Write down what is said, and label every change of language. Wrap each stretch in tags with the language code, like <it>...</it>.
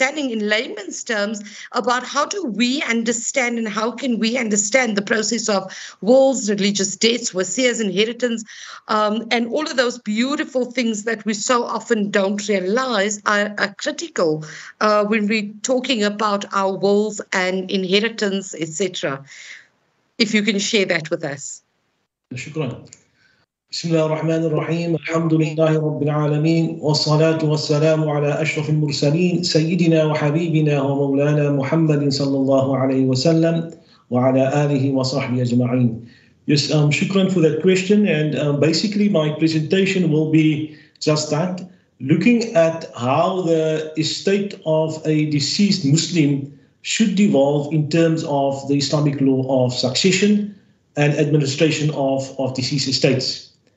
<en>in layman's terms about how do we understand and how can we understand the process of wills, religious debts, wasiyahs, inheritance, and all of those beautiful things that we so often don't realize are critical when we're talking about our wills and inheritance, etc. If you can share that with us.</en> <ar>شكرا. بسم الله الرحمن الرحيم. الحمد لله رب العالمين، والصلاة والسلام على أشرف المرسلين سيدنا وحبيبنا ومولانا محمد صلى الله عليه وسلم وعلى آله وصحبه أجمعين.</ar> <en>Yes, shukran for that question. And basically my presentation will be just that, looking at how the estate of a deceased Muslim should devolve in terms of the Islamic law of succession and administration of deceased estates.</en>